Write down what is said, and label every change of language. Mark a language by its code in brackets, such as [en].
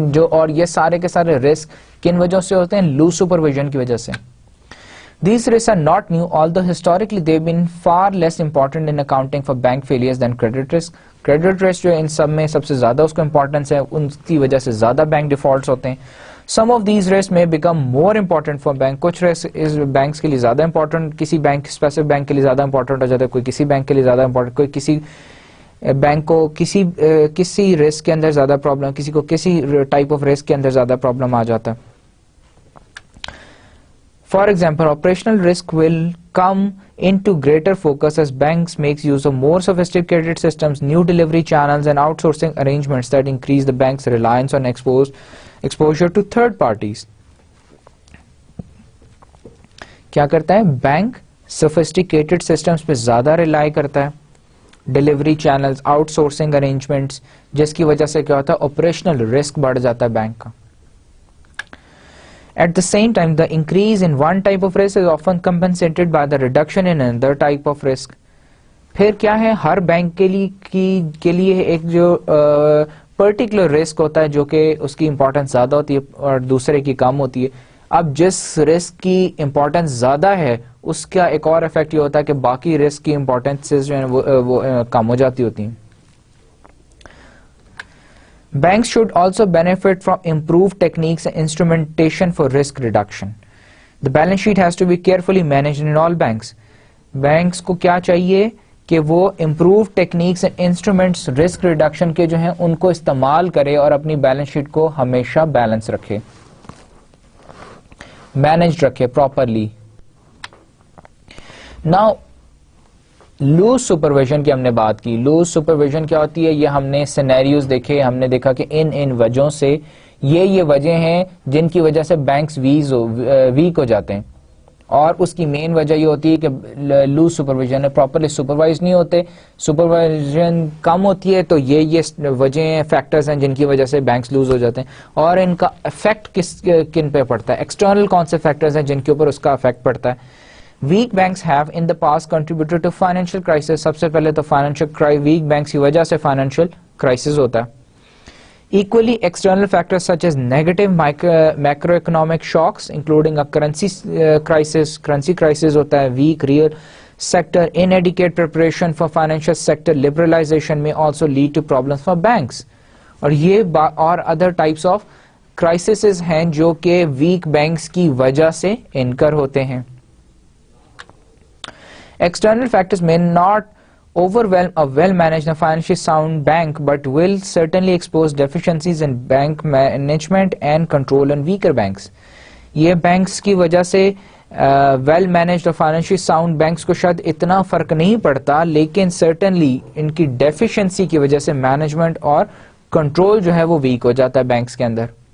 [ur] اور یہ سارے کے سارے رسک کن وجہ سے ہوتے ہیں؟ لوز سپرویژن کی وجہ سے. [en] These risks are not new, although historically they've been far less important in accounting for bank failures than credit risk. [ur] Credit risk جو ان سب میں سب سے زیادہ اس کو امپورٹنس ہے, ان کی وجہ سے زیادہ بینک ڈیفالٹس ہوتے ہیں. [en] Some of these risks may become more important for bank. [ur] کچھ رسک اس بینکس کے لیے زیادہ امپورٹنٹ, کسی بینک اسپیسیفک بینک کے لیے زیادہ امپورٹنٹ ہو جاتا ہے, کوئی کسی بینک کے لیے زیادہ امپورٹنٹ, کوئی کسی بینک کو کسی رسک کے اندر زیادہ پرابلم, کسی کو کسی ٹائپ آف رسک کے اندر زیادہ پرابلم آ جاتا ہے. [en] For example, operational risk will come into greater focus as banks makes use of more sophisticated systems, new delivery channels and outsourcing arrangements that increase the bank's reliance on exposure to third parties. [ur] کیا کرتا ہے bank? sophisticated systems پہ زیادہ rely کرتا ہے, delivery channels, out sourcing arrangements, جس کی وجہ سے کیا ہوتا ہے؟ آپریشنل رسک بڑھ جاتا ہے بینک کا. [en] At the same time, the increase in one type of risk is often compensated by the reduction in another type of risk. [ur] پھر کیا ہے, ہر بینک کے لیے ایک جو پرٹیکولر رسک ہوتا ہے جو کہ اس کی امپورٹنس زیادہ ہوتی ہے اور دوسرے کی کم ہوتی ہے. اب جس رسک کی امپورٹنس زیادہ ہے اس کا ایک اور افیکٹ یہ ہوتا ہے کہ باقی رسک کی امپورٹنس جو ہے وہ کم ہو جاتی ہوتی ہیں. [en] Banks should also benefit from improved techniques and instrumentation for risk reduction. The balance sheet has to be carefully managed in all banks. [ur] Banks کو کیا چاہیے کہ وہ [en] improved techniques and instruments risk reduction [ur] کے جو ہیں ان کو استعمال کرے اور اپنی بیلنس شیٹ کو ہمیشہ بیلنس رکھے, managed رکھے properly. Now لوز سپرویژن کی ہم نے بات کی. لوز سپرویژن کیا ہوتی ہے؟ یہ ہم نے سینیریوز دیکھے, ہم نے دیکھا کہ ان وجہوں سے یہ وجہ ہیں جن کی وجہ سے بینکس ویک ہو جاتے ہیں, اور اس کی مین وجہ یہ ہوتی ہے کہ لوز سپرویژن پراپرلی سپروائز نہیں ہوتے, سپروائزن کم ہوتی ہے, تو یہ وجہ فیکٹرز ہیں جن کی وجہ سے بینکس لوز ہو جاتے ہیں. اور ان کا افیکٹ کن پہ پڑتا ہے؟ ایکسٹرنل کون سے فیکٹرز ہیں جن کے اوپر اس کا افیکٹ پڑتا ہے؟ [en] Weak banks have in the past contributed to financial crisis. [ur] سب سے پہلے تو weak banks کی وجہ سے financial crisis ہوتا ہے. [en] Equally, external factors such as negative macroeconomic shocks, including a currency crisis [ur] ہوتا ہے, [en] weak real sector, inadequate preparation for financial sector liberalization may also lead to problems for banks. [ur] اور یہ اور [en] other types of crises [ur] ہیں جو کہ weak banks کی وجہ سے انکر ہوتے ہیں. [en] External factors may not overwhelm a well-managed and financially sound bank, but will certainly expose deficiencies in bank management and control in weaker banks. [ur] یہ banks کی وجہ سے ویل مینجڈ اور فائنینشلی ساؤنڈ بینکس کو شاید اتنا فرق نہیں پڑتا, لیکن سرٹنلی ان کی ڈیفیشنسی کی وجہ سے مینجمنٹ اور کنٹرول جو ہے وہ ویک ہو جاتا ہے بینکس کے اندر.